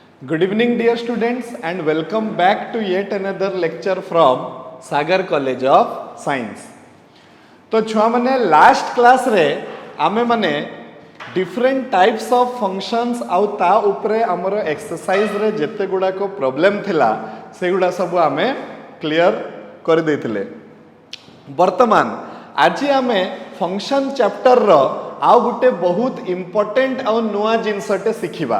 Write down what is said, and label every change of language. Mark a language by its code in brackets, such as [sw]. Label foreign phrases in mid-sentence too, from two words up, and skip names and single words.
[en] Good evening, dear students, and welcome back to yet another lecture from Sagar College of Science. [or] ତୋ ଛୁଆ ମାନେ [en] last class [or] ରେ ଆମେ ମାନେ [en] different types of functions [or] ଆଉ ତା ଉପରେ ହମର ଏକ୍ସରସାଇଜ ରେ ଯେତେ ଗୁଡ଼ା କୋ ପ୍ରବ୍ଲେମ ଥିଲା ସେ ଗୁଡ଼ା ସବ ଆମେ କ୍ଲିୟର କର ଦେଥିଲେ. ବର୍ତ୍ତମାନ ଆଜି ଆମେ [en] function chapter [or] ର ଆଉ ଗୋଟେ ବହୁତ ଇମ୍ପୋର୍ଟାଣ୍ଟ ଆଉ ନୂଆ ଜିନିଷଟେ ଶିଖିବା.